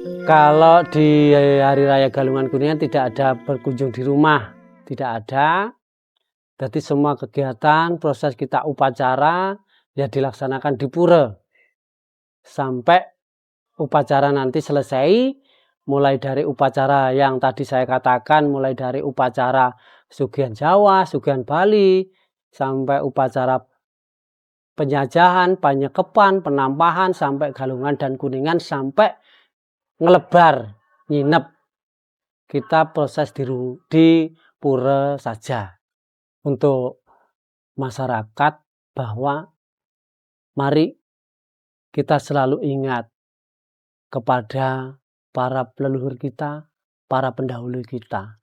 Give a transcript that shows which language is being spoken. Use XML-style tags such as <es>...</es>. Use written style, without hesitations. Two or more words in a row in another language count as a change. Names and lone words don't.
<id>Kalau di Hari Raya Galungan Kuningan tidak ada berkunjung di rumah, tidak ada. Jadi semua kegiatan, proses kita upacara ya dilaksanakan di pura. Sampai upacara nanti selesai, mulai dari upacara yang tadi saya katakan, mulai dari upacara Sugihan Jawa, Sugihan Bali, sampai upacara penjajahan, penyekepan, penampahan, sampai Galungan dan Kuningan, sampai ngelebar, nginep. Kita proses di pura saja. Untuk masyarakat bahwa mari kita selalu ingat kepada para leluhur kita, para pendahulu kita.</id>